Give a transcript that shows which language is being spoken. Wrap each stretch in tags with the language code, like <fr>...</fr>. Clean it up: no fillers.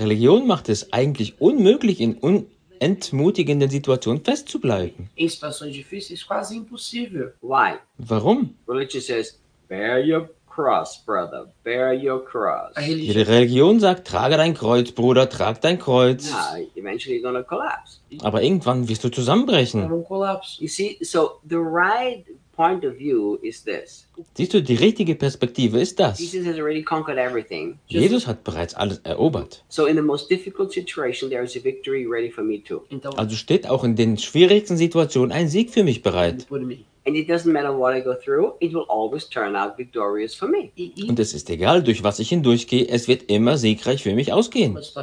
<de>Religion macht es eigentlich unmöglich, in entmutigenden Situationen festzubleiben.</de> <pt>In situações difíceis, quase impossível.</pt> <en>Why?</en> <de>Warum?</de> <en>Religion says, bear your cross, brother. Bear your cross.</en> <de>Die Religion sagt, trage dein Kreuz, Bruder, trag dein Kreuz.</de> <en>Yeah, eventually you're gonna collapse.</en> <de>Aber irgendwann wirst du zusammenbrechen.</de> <en>You see, so the right point of view is this.</en> <de>Siehst du, die richtige Perspektive ist das.</de> <en>Jesus has already conquered everything.</en> <de>Jesus hat bereits alles erobert.</de> <en>So in the most difficult situation there is a victory ready for me too.</en> <de>Also steht auch in den schwierigsten Situationen ein Sieg für mich bereit.</de> <en>And it doesn't matter what I go through, it will always turn out victorious for me.</en> <de>Und es ist egal, durch was ich hindurchgehe, es wird immer siegreich für mich ausgehen.</de>